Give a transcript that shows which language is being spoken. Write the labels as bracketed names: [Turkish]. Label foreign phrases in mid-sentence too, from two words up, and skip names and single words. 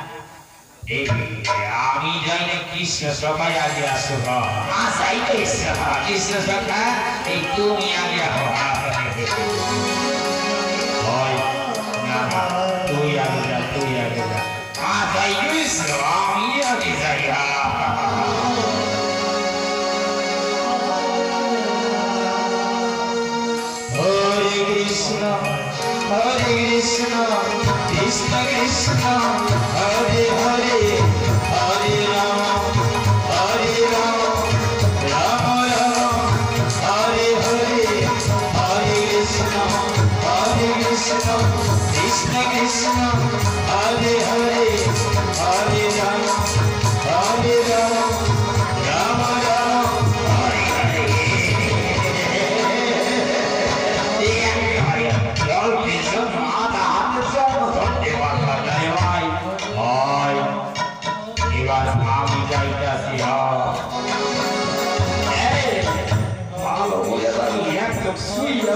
[Bangla] আমি যাই না কৃষ্ণ সবাই আগে আসো যাই কৃষ্ণ সভা এই তুমি আগে তুই আগে যা যাই কৃষ্ণ আমি আগে যাই [Sanskrit] Krishna, Krishna Krishna, Hare Hare, Hare Rama, Rama Rama, Hare Hare, Hare Krishna, Krishna Krishna, Hare Hare, Hare Rama, Rama Rama, Hare Hare. [Bangla] এবার আমি যাইতেছি ভালো বলে আমি একদম শুইয়া